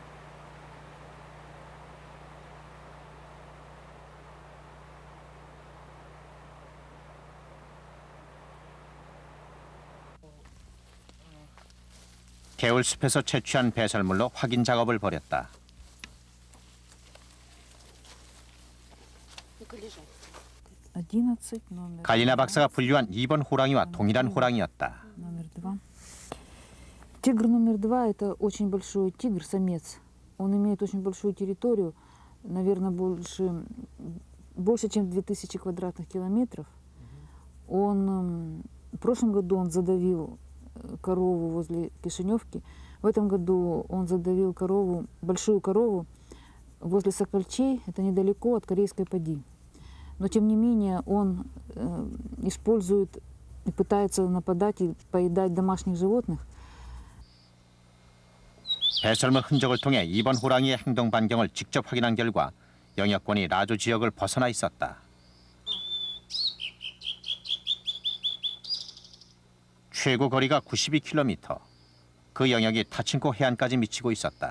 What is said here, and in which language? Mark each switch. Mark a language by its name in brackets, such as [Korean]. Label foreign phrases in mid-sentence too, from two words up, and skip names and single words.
[Korean] 개울숲에서 채취한 배설물로 확인 작업을 벌였다. 갈리나 박사가 분류한 2번 호랑이와 동일한 호랑이였다. [Russian] Номер 2. Тигр номер 2 это очень большой тигр, самец. Он имеет очень большую территорию, наверное, больше, чем 2000 квадратных километров. В прошлом году он задавил корову возле Кишиневки. В этом году он задавил большую корову возле Сокольчей, это недалеко от Корейской Пади. Но тем не менее он использует и пытается нападать и поедать домашних животных. [Korean] 배설물 흔적을 통해 2번 호랑이의 행동 반경을 직접 확인한 결과 영역권이 라조 지역을 벗어나 있었다. 최고 거리가 92km. 그 영역이 타친코 해안까지 미치고 있었다.